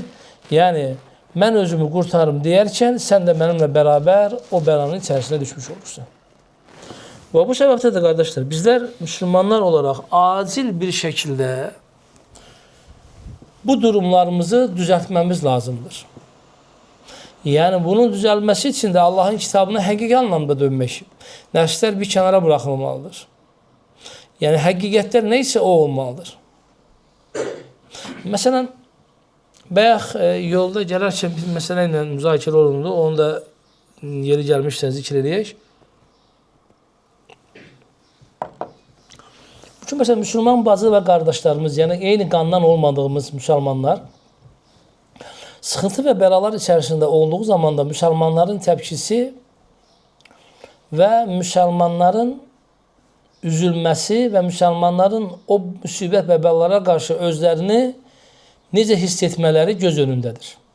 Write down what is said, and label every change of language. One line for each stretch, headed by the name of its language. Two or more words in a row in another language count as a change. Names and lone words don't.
Azerbaijani: Yəni mən özümü qurtarım deyərkən sən də mənimlə bərabər o bəlanın içərisinə düşmüş olursan. Və bu səbəbdə də qardaşlar, bizlər müsəlmanlar olaraq acil bir şəkildə bu durumlarımızı düzeltmemiz lazımdır.
Turkish: Yani bunun düzelmesi için de Allah'ın kitabına hakiki anlamda dönmek. Nəfslər bir kenara bırakılmalıdır. Yani hakikatler neyse o olmalıdır.
Azerbaijani: Mesela bayaq yolda gələrkən bir məsələ ilə müzakirə olundu. Onu da yeri gəlmişsə zikr edək.
Turkish: Çünkü mesela Müslüman bacı ve kardeşlerimiz, yani eyni qandan olmadığımız Müslümanlar sıkıntı ve belalar içerisinde olduğu zaman da Müslümanların tepkisi ve Müslümanların üzülmesi ve Müslümanların o müsibət ve belalara karşı özlerini
Azerbaijani: necə hiss etmələri
Turkish: göz önündedir.